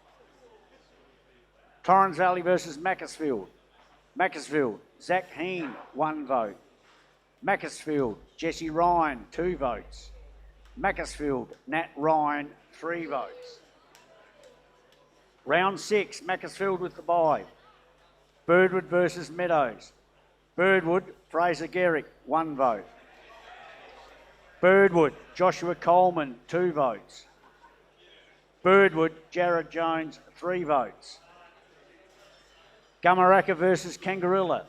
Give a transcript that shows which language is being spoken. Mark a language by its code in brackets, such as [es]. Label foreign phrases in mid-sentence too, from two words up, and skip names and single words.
[en] Torrens Valley versus Macclesfield. Macclesfield, Zach Heen, 1 vote. Macclesfield, Jesse Ryan, 2 votes. Macclesfield, Nat Ryan, 3 votes. Round 6, Macclesfield with the bye. Birdwood versus Meadows. Birdwood, Fraser Garrick, 1 vote. Birdwood, Joshua Coleman, 2 votes. Birdwood, Jared Jones, 3 votes. Gummaraka versus Kangarilla.